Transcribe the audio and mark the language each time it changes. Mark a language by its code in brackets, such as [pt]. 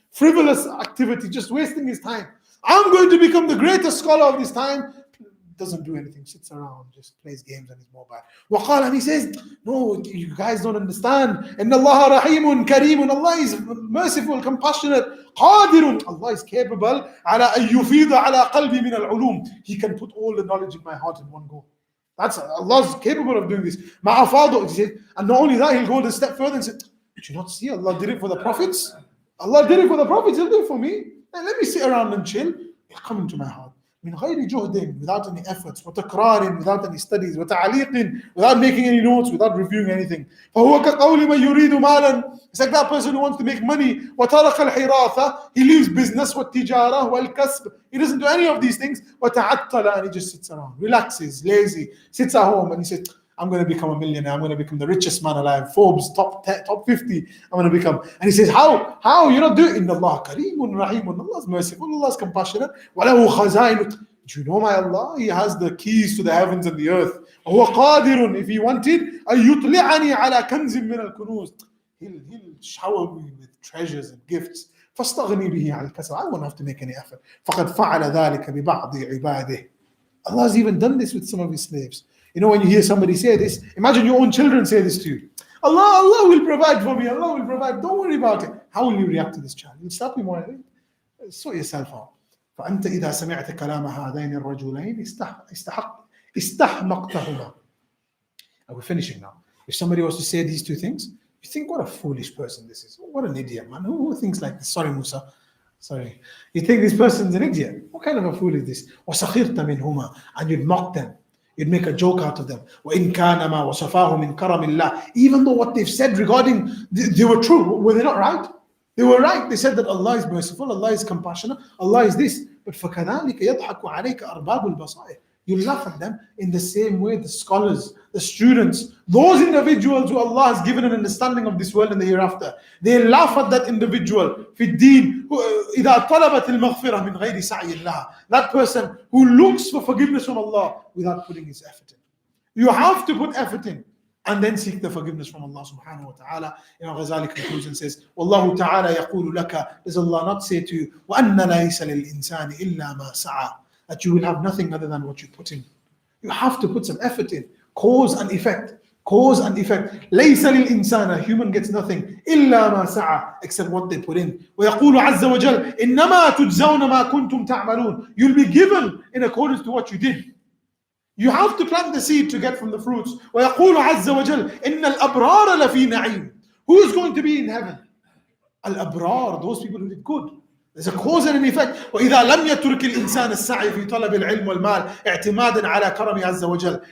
[en] Frivolous activity, just wasting his time. I'm going to become the greatest scholar of this time. doesn't do anything, sits around, just plays games on his mobile. وقال, and he says, no, you guys don't understand. [ar] إن الله رحيم كريم. [en] Allah is merciful, compassionate. [ar] قادر. [en] Allah is capable [ar] على أن يفيض على قلبي من العلوم. [en] He can put all the knowledge in my heart in one go. That's Allah's capable of doing this. [ar] مع فاضل, [en] he said, and not only that, he'll go a step further and say, did you not see Allah did it for the prophets? Allah did it for the prophets, He'll do it for me. And let me sit around and chill. It'll come into my heart. [ar] من غير جهد, [en] without any efforts, وتكرار, without any studies, وتعليق, without making any notes, without reviewing anything. [ar] فهو كقول من يريد مالا. [en] It's like that person who wants to make money. [ar] وترك الحراثة, [en] he leaves business [ar] والتجارة والكسب. [en] He doesn't do any of these things. [ar] وتعطل, [en] and he just sits around, relaxes, lazy, sits at home, and he says, I'm going to become a millionaire. I'm going to become the richest man alive. Forbes top 50. I'm going to become. And he says, how? You're not doing it. [ar] Inna Allah kareemun raheemun. [en] Allah is merciful. Allah is compassionate. [ar] Walahu khazainu. [en] Do you know my Allah? He has the keys to the heavens and the earth. [ar] وهو قادر, [en] if he wanted, [ar] أن يطلعني على كنز من الكنوز. [en] He'll shower me with treasures and gifts. [ar] فاستغني به على الكسب. [en] I won't have to make any effort. [ar] فقد فعل ذلك ببعض عباده. [en] Allah has even done this with some of his slaves. You know, when you hear somebody say this, imagine your own children say this to you. Allah will provide for me. Allah will provide. Don't worry about it. How will you react to this child? You'll start with more. Sort yourself out. [ar] فأنت إذا سمعت كلام هذين الرجلين استحمقتهما. [en] And we're finishing now. If somebody was to say these two things, you think, what a foolish person this is. What an idiot, man. Who thinks like this? Sorry, Musa. Sorry. You think this person's an idiot. What kind of a fool is this? [ar] وسخرت منهما. [en] And you'd mock them. You'd make a joke out of them. [ar] وَإِنْ كَانَ مَا وَصَفَاهُ مِنْ كَرَمِ اللَّهِ. [en] Even though what they've said regarding, they were true. Were they not right? They were right. They said that Allah is merciful, Allah is compassionate, Allah is this. [ar] But فَكَذَلِكَ يَضْحَكُ عَلَيْكَ أَرْبَابُ الْبَصَائِرِ. [en] You laugh at them in the same way the scholars, the students, those individuals who Allah has given an understanding of this world and the hereafter. They laugh at that individual. [ar] في الدين إذا طلبت المغفرة من غير سعي لها. [en] That person who looks for forgiveness from Allah without putting his effort in. You have to put effort in and then seek the forgiveness from Allah subhanahu wa ta'ala. Imam Ghazali concludes and says, [ar] Wallahu ta'ala yaqulu laka. [en] Does Allah not say to you, [ar] وَأَنَّ لَيْسَ لِلْإِنسَانِ إِلَّا مَا سَعَى. [en] That you will have nothing other than what you put in. You have to put some effort in. Cause and effect. Cause and effect. [ar] لَيْسَ لِلْإِنسَانِ. [en] A human gets nothing. [ar] إِلَّا مَا سَعَى. [en] Except what they put in. [ar] وَيَقُولُ عَزَّ وَجَلَّ إِنَّمَا تُجْزَوْنَ مَا كُنْتُمْ تَعْمَلُونَ. [en] You'll be given in accordance to what you did. You have to plant the seed to get from the fruits. [ar] وَيَقُولُ عَزَّ وَجَلَّ إِنَّ الْأَبْرَارَ لَفِي نَعِيمٍ. [en] Who is going to be in heaven? Al-Abrar, those people who did good. There's a cause and an effect. [ar] وإذا لم يترك الإنسان السعي في طلب العلم والمال اعتمادا على كرمه عز وجل.